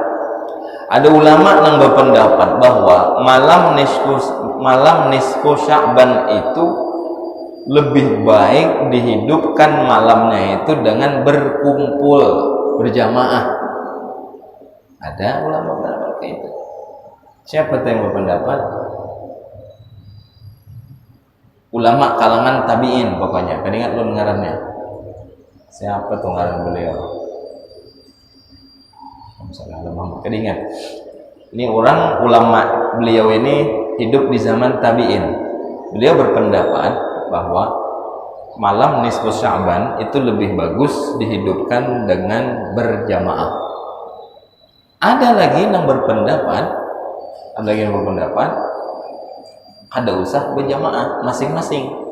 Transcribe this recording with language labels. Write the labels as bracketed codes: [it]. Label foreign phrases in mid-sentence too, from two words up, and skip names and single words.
[id] Ada ulama yang berpendapat bahwa malam nisfu Sya'ban itu lebih baik dihidupkan malamnya itu dengan berkumpul berjamaah. Ada ulama berpendapat kayak itu. Siapa yang berpendapat? Ulama kalangan tabi'in pokoknya. [bjn] Kan ingat lu ngarannya? Siapa tuh ngaran beliau? Misalnya Muhammad Kedingat. [id] Ini orang ulama, beliau ini hidup di zaman tabi'in. Beliau berpendapat bahwa malam nisfu Sya'ban itu lebih bagus dihidupkan dengan berjamaah. [bjn] Ada lagi yang berpendapat, ada usah berjamaah masing-masing.